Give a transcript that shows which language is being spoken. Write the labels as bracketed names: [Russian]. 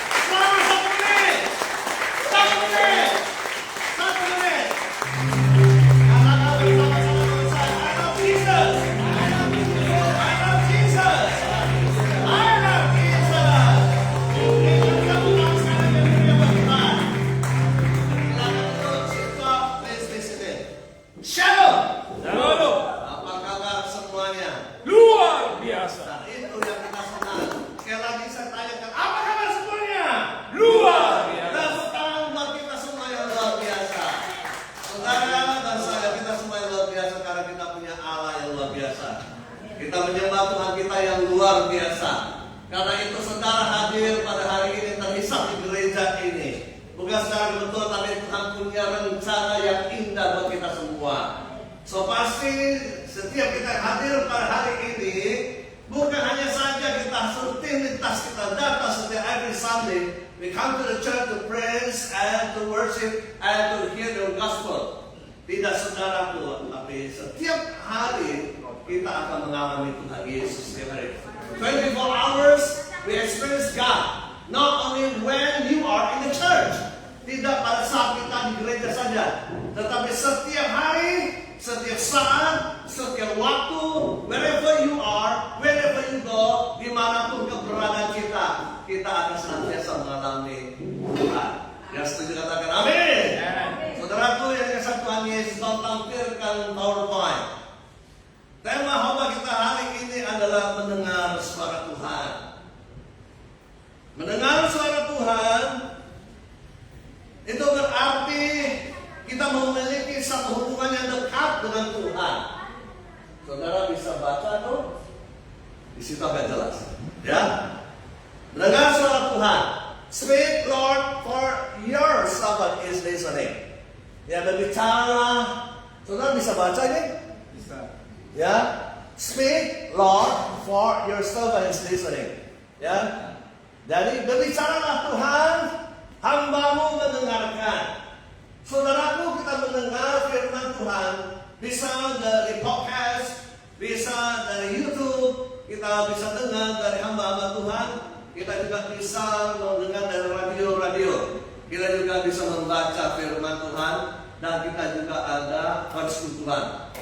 [Indonesian] Selama 1 menit. 1 menit. 1 menit. Katakan bersama-sama [English] I love Jesus. I love Jesus. I love Jesus. [Indonesian] Berikan tepuk tangan sekali yang meriah buat Tuhan. Silakan duduk, [English] sit up, please listen in. [Indonesian] Shalom. Apa kabar semuanya? Luar biasa. Nah, itu yang kita senang. Sekali lagi saya tanyakan, apa kabar semuanya? Luar biasa. Tepuk tangan buat kita semua yang luar biasa. Saudara dan saya, kita semua yang luar biasa karena kita punya Allah yang luar biasa. Kita menyembah Tuhan kita yang luar biasa. Karena itu saudara hadir pada hari ini terhisap di gereja ini Bukan secara kebetulan, tapi Tuhan punya rencana yang indah buat kita semua. So pasti setiap kita hadir pada hari ini, bukan hanya saja kita rutinitas kita datang setiap [English] every Sunday. We come to the church to praise and to worship and to hear the gospel. [Indonesian] Tidak saudaraku, tapi setiap hari kita akan mengalami Tuhan Yesus setiap hari. [English] 24 hours we experience God. Not only when you are in the church. [Indonesian] Tidak pada saat kita di gereja saja. Tetapi setiap hari, setiap saat, setiap waktu, [English] wherever you are, wherever you go, [Indonesian] dimanapun keberadaan kita akan senantiasa mengalami Tuhan. Yang setuju katakan amin. Saudaraku yang dikasihi Tuhan Yesus, tampilkan PowerPoint. Tema khotbah kita hari ini adalah mendengar suara Tuhan. Mendengar suara Tuhan itu berarti kita memiliki satu hubungan yang dekat dengan Tuhan. Saudara bisa baca tuh? Di situ agak jelas. Ya. Mendengar suara Tuhan. [English] Speak Lord, for your servant is listening. [Indonesian] Ya, berbicara. Saudara bisa baca ini? Bisa. Ya. [English] Speak Lord, for your servant is listening. [Indonesian] Ya. Jadi berbicaralah Tuhan, hamba-Mu mendengarkan. Saudaraku, kita mendengar firman Tuhan bisa dari podcast, bisa dari YouTube, kita bisa dengar dari hamba-hamba Tuhan, kita juga bisa mendengar dari radio-radio, kita juga bisa membaca firman Tuhan, dan kita juga ada persekutuan.